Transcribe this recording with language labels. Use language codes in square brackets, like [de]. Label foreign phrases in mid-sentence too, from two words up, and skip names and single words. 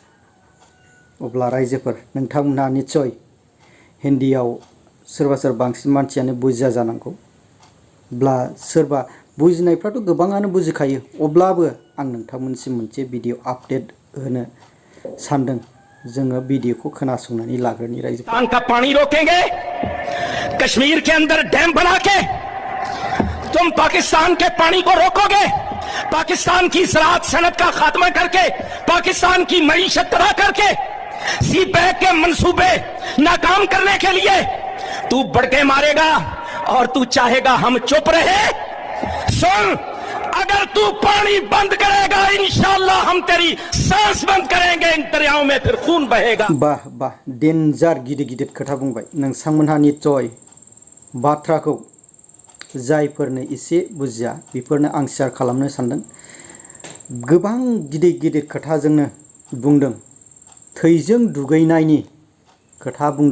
[brx] अब्ला रायजोफोर, नोंथांमोनहा निस्सय हिन्दीआव सोरबा बांसिन मानसियानो बुजिया जानांगौ, ब्ला सोरबा बुजिनायफ्राथ' गोबाङानो बुजिखायो। अब्लाबो आं नोंथांमोनसिम मोनसे भिडिअ आपडेट होनो सानदों। जोङो भिडिअखौ खोनासंनानै लाग्रोनि रायजोफोर। [ur] پاکستان کا پانی روکیں گے، کشمیر کے اندر ڈیم بنا کے تم پاکستان کے پانی کو روکو گے. پاکستان کی زراعت صنعت کا خاتمہ کر کے، پاکستان کی معیشت تباہ کر کے، سی پیک کے منصوبے ناکام کرنے کے لیے تو بڑھ کے مارے گا اور تو چاہے گا ہم چپ رہیں. سن، اگر تو پانی بند کرے گا ان شاء اللہ ہم تیری سانس بند کریں گے، ان دریاؤں میں پھر خون بہے گا. [brx] वाह डेन्जार गिदिर खोथा बुंबाय। नोंथांमोनहा निस्सय बाथ्राखौ जायफोरनो एसे बुजिया बेफोरनो आं शेयार खालामनो सानदों। गोबां गिदिर खोथाजोंनो बुंदों, थैजों दुगैनायनि खोथा बुंदों।